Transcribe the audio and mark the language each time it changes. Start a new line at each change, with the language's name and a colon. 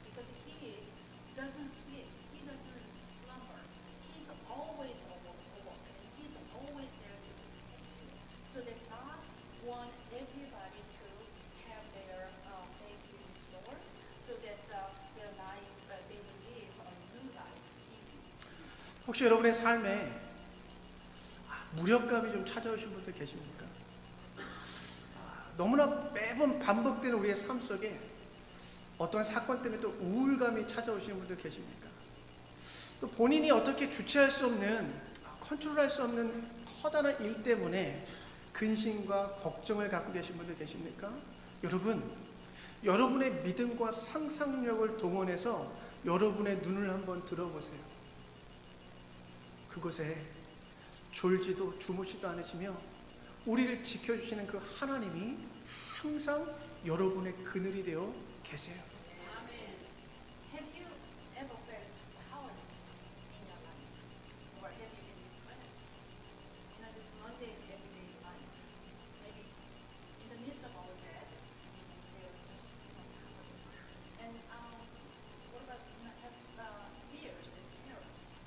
English: Because He doesn't sleep, He doesn't slumber. He's always awake, and He's always there to protect you. So that God wants everybody to have their faith be restored, so that their life, they will live a new life in Him.
Korean: 혹시 여러분의 삶에 무력감이 좀 찾아오신 분들 계십니까? 너무나 매번 반복되는 우리의 삶 속에 어떤 사건 때문에 또 우울감이 찾아오시는 분들 계십니까? 또 본인이 어떻게 주체할 수 없는, 컨트롤할 수 없는 커다란 일 때문에 근심과 걱정을 갖고 계신 분들 계십니까? 여러분, 여러분의 믿음과 상상력을 동원해서 여러분의 눈을 한번 들어보세요. 그곳에 졸지도 주무시도 않으시며 우리를 지켜주시는 그 하나님이 항상 여러분의 그늘이 되어 계세요.
English: Have you ever felt powerless in your life? Or have you been depressed? This mundane everyday life. Maybe in the midst of all of that, you're just powerless. And what about have fears and terrors?